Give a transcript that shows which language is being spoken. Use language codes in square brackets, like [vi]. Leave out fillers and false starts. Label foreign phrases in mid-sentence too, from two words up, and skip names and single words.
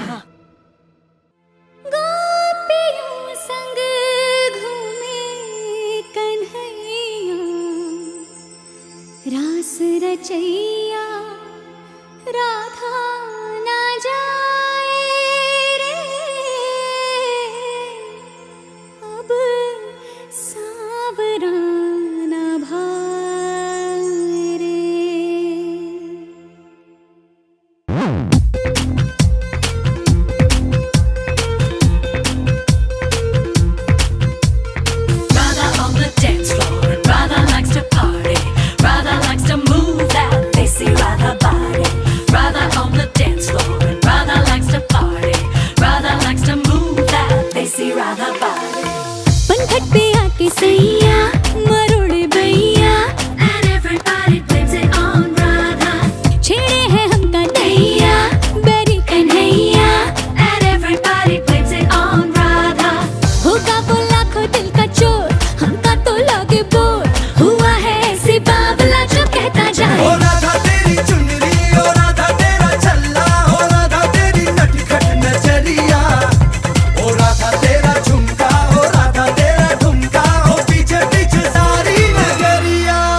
[hi] रास रचैया राधा ना जाए रे, अब सावरा ना भाए रे। [en] Radha on the dance floor, and Radha likes to party. Radha likes to move that desi Radha body. Radha on the dance floor, and Radha likes to party. Radha likes to move that desi Radha body. [hi] पनघट पे आके सैया मरोड़े भैया, [en] And everybody blames it on Radha. [hi] छेड़े हैं हमका नैया बेरी कन्हैया, [en] And everybody blames it on Radha. [hi] होगा वो लाखों दिल का चोर, हमका तो लगे बोर, हुआ है ऐसे बावला जो कहता जाए। ओ राधा तेरी चुनरी, ओ राधा तेरा छल्ला, ओ राधा तेरी नटखट नजरिया, ओ राधा तेरा झुमका, ओ राधा तेरा ठुमका, ओ पीछे पीछे सारी नगरिया।